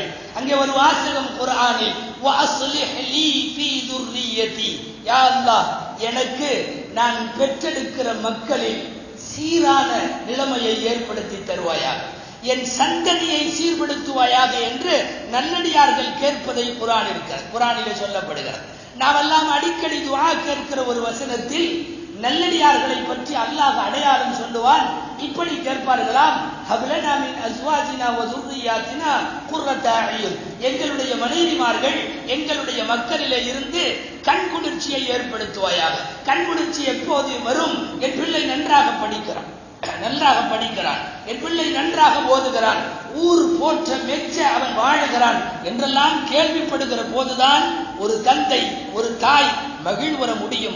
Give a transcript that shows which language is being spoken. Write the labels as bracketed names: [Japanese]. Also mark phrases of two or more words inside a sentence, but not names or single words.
[Tamil] அங்கே ஒரு வாசகம் குர்ஆனில், [Arabic] وأصلح لي في ذريتي, [Tamil] யா அல்லாஹ் எனக்கு நான் பெற்றெடுக்கிற மக்களில் சீரான நிலைமையை ஏற்படுத்தி தருவாயாக, என் சந்ததியை சீர்படுத்துவாயாக என்று நல்லடியார்கள் கேட்பதை குர்ஆனிலே சொல்லப்படுகிறது. நாமெல்லாம் அடிக்கடி துஆ கேட்கிற ஒரு வசனத்தில் நல்லடியார்களை பற்றி அல்லாஹ் அடையாளம் சொல்லுவான். இப்படி கேட்பார்களாம், [Arabic] هب لنا من أزواجنا و ذُرِّيَّاتِنَا قُرَّةَ أَعْيُنٍ, [Tamil] எங்களுடைய மனைவிமார்கள் எங்களுடைய மக்களிலே இருந்து கண்குளிர்ச்சியை ஏற்படுத்துவாயாக. கண்குளிர்ச்சி எப்போது வரும்? என் பிள்ளை நன்றாக படிக்கிறான், என் பிள்ளை நன்றாக ஓதுகிறான், ஊர் போற்ற மெச்ச அவன் வாழுகிறான் என்றெல்லாம் கேள்விப்படுகிற போதுதான் ஒரு தந்தை ஒரு தாய் மகிழ்வர முடியும்.